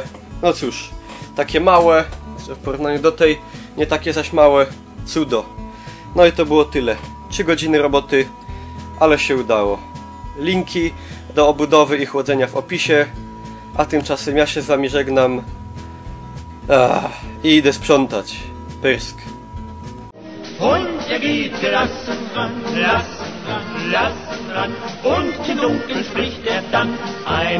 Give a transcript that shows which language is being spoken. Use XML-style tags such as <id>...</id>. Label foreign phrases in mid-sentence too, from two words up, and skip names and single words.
<pl>No cóż, takie małe, w porównaniu do tej, nie takie zaś małe, cudo. No i to było tyle. 3 godziny roboty, ale się udało. Linki do obudowy i chłodzenia w opisie. A tymczasem ja się z wami żegnam. I idę sprzątać. Pysk.</pl> <de>Und geht gelassen ran, lassen ran, lassen ran. Und im Dunkeln spricht dann</de>